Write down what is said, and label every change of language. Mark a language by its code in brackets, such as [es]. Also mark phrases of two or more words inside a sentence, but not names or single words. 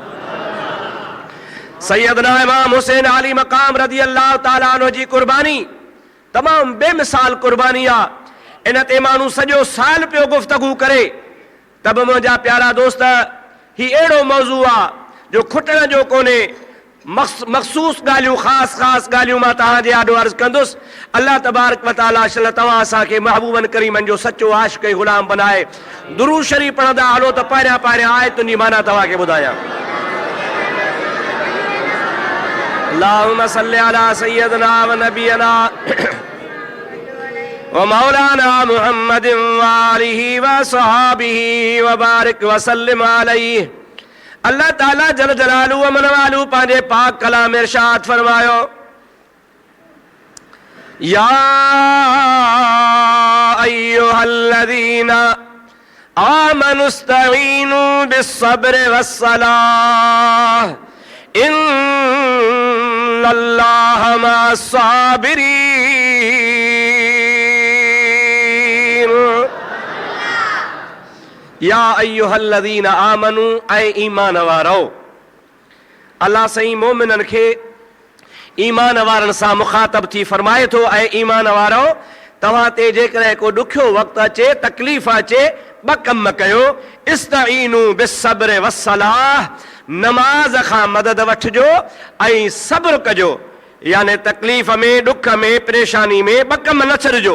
[sd] सैयदना इमाम हुसैन आली मक़ाम [ar] رضي الله تعالى عنه [sd] जी क़ुर्बानी तमामु बेमिसाल क़ुर्बानी आहे। इन ते माण्हू सॼो साल पियो गुफ़्तगू करे त बि मुंहिंजा प्यारा दोस्त ही अहिड़ो मौज़ू आहे जो खुटण जो कोन्हे। मख़सूस ॻाल्हियूं ख़ासि ॻाल्हियूं मां तव्हांजे आॾो अर्ज़ु कंदुसि। [ar] الله تبارك وتعالى [sd] शल तव्हां असांखे महबूबन करीमनि जो सचो आशिक़ ऐं ग़ुलाम बनाए। दुरूद शरीफ़ पढ़ंदा हलो त पहिरियां आयतुनि जी माना तव्हांखे ॿुधायां। [ar] اللهم صل على سيدنا ونبينا ومولانا محمد وعلى آله وصحبه وبارك وسلم عليه. الله تعالى جل جلاله [sd] अमन वालू पंहिंजे पाक कलाम इरशाद फरमायो, [ar] يا أيها الذين آمنوا استعينوا بالصبر والصلاة إن الله مع الصابرين. يا أيها الذين آمنوا [sd] ऐं ईमान वारो। अल्लाह सईं मोमिननि खे ईमान वारनि सां मुखातब थी फरमाए थो, ऐं ईमान वारो तव्हां ते जेकॾहिं को ॾुखियो वक़्तु अचे, तकलीफ़ अचे, ॿ कम कयो। [ar] استعينوا بالصبر والصلاة, [sd] नमाज खां मदद वठिजो ऐं सब्र कजो, यानी तकलीफ़ में, ॾुख में, परेशानी में ॿ कम न छॾिजो।